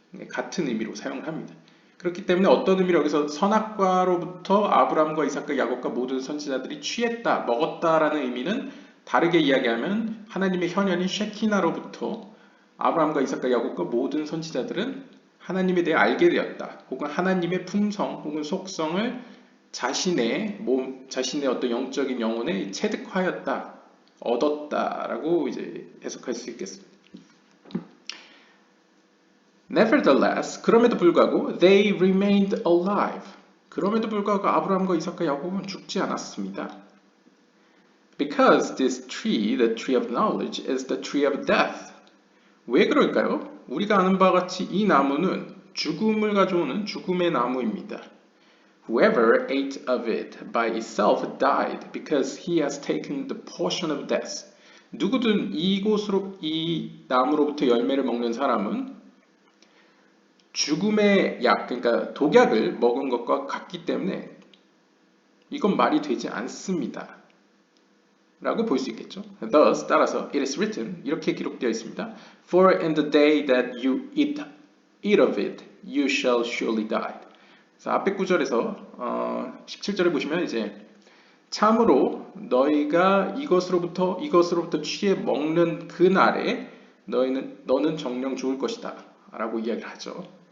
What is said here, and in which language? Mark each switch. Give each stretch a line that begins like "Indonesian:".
Korean: 같은 의미로 사용을 합니다. 그렇기 때문에 어떤 의미로 여기서 선악과로부터 아브라함과 이삭과 야곱과 모든 선지자들이 취했다, 먹었다라는 의미는 다르게 이야기하면 하나님의 현현인 쉐키나로부터 아브라함과 이삭과 야곱과 모든 선지자들은 하나님에 대해 알게 되었다. 혹은 하나님의 품성 혹은 속성을 자신의 몸, 자신의 어떤 영적인 영혼에 체득하였다, 얻었다라고 이제 해석할 수 있겠습니다.
English: Nevertheless,
Korean: 그럼에도 불구하고
English: they remained alive.
Korean: 그럼에도 불구하고 아브라함과 이삭과 야곱은 죽지 않았습니다.
English: Because this tree, the tree of knowledge, is the tree of death.
Korean: 왜 그럴까요? 우리가 아는 바와 같이 이 나무는 죽음을 가져오는 죽음의 나무입니다.
English: Whoever ate of it by itself died because he has taken the portion of death.
Korean: 누구든 이 나무로부터 열매를 먹는 사람은 죽음의 약, 그러니까 독약을 먹은 것과 같기 때문에 이건 말이 되지 않습니다. 라고 볼 수 있겠죠.
English: Thus,
Korean: 따라서
English: it is written,
Korean: 이렇게 기록되어 있습니다.
English: For in the day that you eat of it, you shall surely die.
Korean: 그래서 앞에 구절에서 17절에 보시면 이제 참으로 너희가 이것으로부터 취해 먹는 그 날에 너는 정령 죽을 것이다 라고 이야기를 하죠.